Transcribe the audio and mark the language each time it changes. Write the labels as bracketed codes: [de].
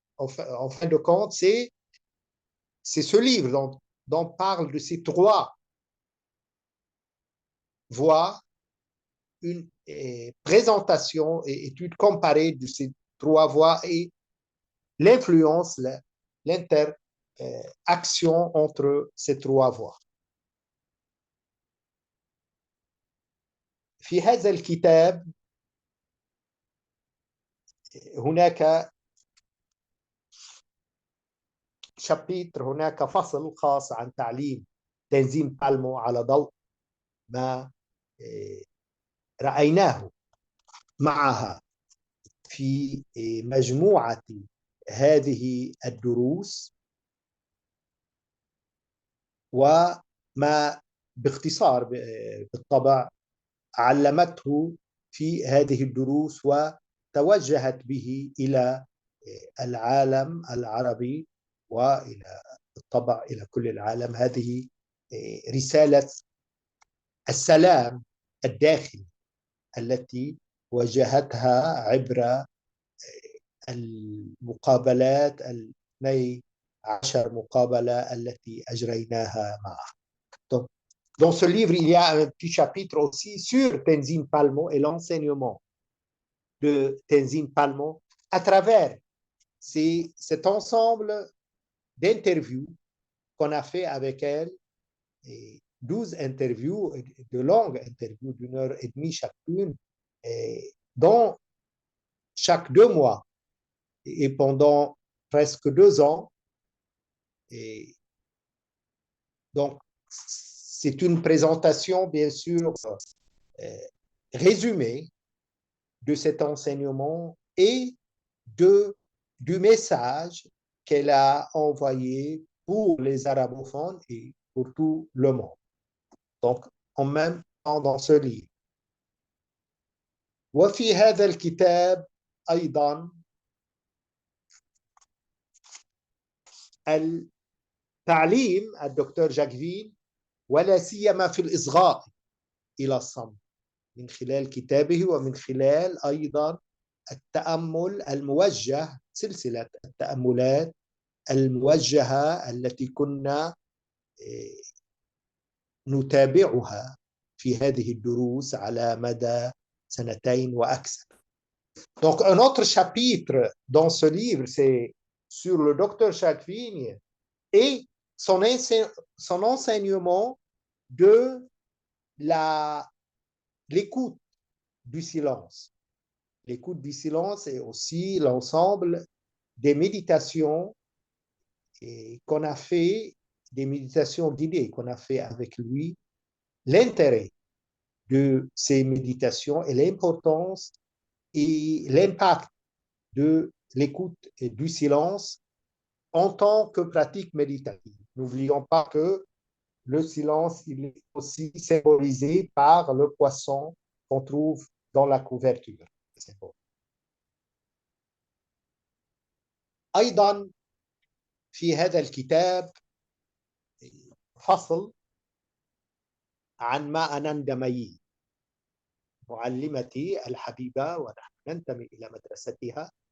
[fr] en fin de compte, c'est ce livre dont parle de ces trois voies, une présentation et étude comparée de ces trois voies et l'influence, l'interaction entre ces trois voies. [ar] في هذا الكتاب هناك هناك فصل خاص عن تعليم تنظيم بالمو على ضوء ما رأيناه معها في مجموعة هذه الدروس، وما باختصار بالطبع علمته في هذه الدروس وتوجهت به إلى العالم العربي وإلى بالطبع إلى كل العالم. هذه رسالة السلام الداخلي التي واجهتها عبر المقابلات 12 مقابلة التي أجريناها معها. [fr] Donc, dans ce livre, il y a un petit chapitre aussi sur Tenzin Palmo et l'enseignement de Tenzin Palmo à travers cet ensemble d'interviews qu'on a fait avec elle, et 12 interviews, de longues interviews d'1h30 chacune, dont chaque 2 mois et pendant presque 2 ans. Et donc, c'est une présentation, bien sûr, résumée de cet enseignement et du message qu'elle a envoyé pour les arabophones et pour tout le monde. Donc, en même temps dans ce livre. [ar] وفي هذا الكتاب أيضا التعليم الدكتور جاكفين ولا سيما في الإصغاء إلى الصمت من خلال كتابه ومن خلال أيضا التأمل الموجه، سلسلة التأملات الموجهة التي كنا نتابعها في هذه الدروس على مدى 2 وأكثر. [fr] Donc, un autre chapitre dans ce livre, c'est sur le docteur Jacquevine et son enseignement de l'écoute du silence. L'écoute du silence est aussi l'ensemble des méditations qu'on a fait, des méditations d'idées qu'on a fait avec lui, l'intérêt de ces méditations et l'importance et l'impact de l'écoute et du silence en tant que pratique méditative. N'oublions pas que le silence, il est aussi symbolisé par le poisson qu'on trouve dans la couverture. [ar] أيضا في هذا الكتاب فصل عن ما أنندميي معلمتي الحبيبة ونحن ننتمي إلى مدرستها.